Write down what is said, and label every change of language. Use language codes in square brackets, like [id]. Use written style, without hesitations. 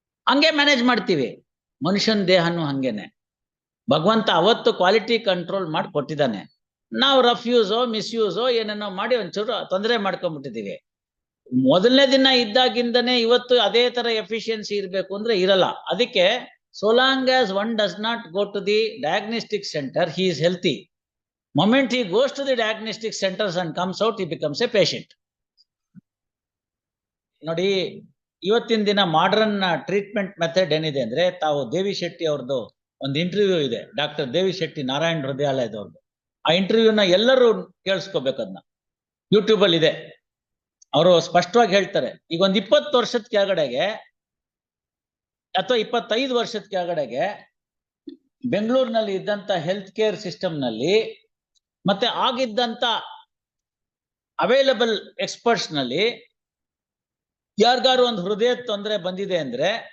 [kn] ಹಂಗೆ ಮ್ಯಾನೇಜ್ ಮಾಡ್ತೀವಿ. ಮನುಷ್ಯನ ದೇಹನು ಹಂಗೇನೆ. ಭಗವಂತ ಅವತ್ತು ಕ್ವಾಲಿಟಿ ಕಂಟ್ರೋಲ್ ಮಾಡಿ ಕೊಟ್ಟಿದ್ದಾನೆ. ನಾವು ರಫ್ಯೂಸೋ ಮಿಸ್ಯೂಸೋ ಏನೇನೋ ಮಾಡಿ ಒಂಚೂರು ತೊಂದರೆ ಮಾಡ್ಕೊಂಡ್ಬಿಟ್ಟಿದೀವಿ. ಮೊದಲನೇ ದಿನ ಇದ್ದಾಗಿಂದನೇ ಇವತ್ತು ಅದೇ ತರ ಎಫಿಷಿಯನ್ಸಿ ಇರಬೇಕು ಅಂದ್ರೆ ಇರಲ್ಲ. [en] ಅದಕ್ಕೆ so long as one does not go to the diagnostic center, he is healthy. Moment he goes to the diagnostic centers and comes out, he becomes a patient. [kn] ನೋಡಿ, ಇವತ್ತಿನ ದಿನ ಮಾಡರ್ನ್ ಟ್ರೀಟ್ಮೆಂಟ್ ಮೆಥಡ್ ಏನಿದೆ ಅಂದ್ರೆ, ತಾವು ದೇವಿ ಶೆಟ್ಟಿ ಅವ್ರದ್ದು ಒಂದು interview ಇದೆ, doctor ದೇವಿ ಶೆಟ್ಟಿ ನಾರಾಯಣ ಹೃದಯಾಲಯದವ್ರದ್ದು. ಆ ಇಂಟರ್ವ್ಯೂನ ಎಲ್ಲರೂ ಕೇಳಿಸ್ಕೋಬೇಕು. ಅದನ್ನ ಯೂಟ್ಯೂಬ್ ಅಲ್ಲಿ ಇದೆ. ಅವರು ಸ್ಪಷ್ಟವಾಗಿ ಹೇಳ್ತಾರೆ, ಈಗ ಒಂದು 20 ವರ್ಷದ ಕೆಳಗಡೆಗೆ ಅಥವಾ 25 ವರ್ಷದ ಕೆಳಗಡೆಗೆ ಬೆಂಗಳೂರಿನಲ್ಲಿ ಇದ್ದಂತ ಹೆಲ್ತ್ ಕೇರ್ ಸಿಸ್ಟಮ್ ನಲ್ಲಿ ಮತ್ತೆ ಆಗಿದ್ದಂತ ಅವೈಲಬಲ್ ಎಕ್ಸ್ಪರ್ಟ್ಸ್ ನಲ್ಲಿ ಯಾರಿಗಾರು ಒಂದು ಹೃದಯ ತೊಂದರೆ ಬಂದಿದೆ ಅಂದ್ರೆ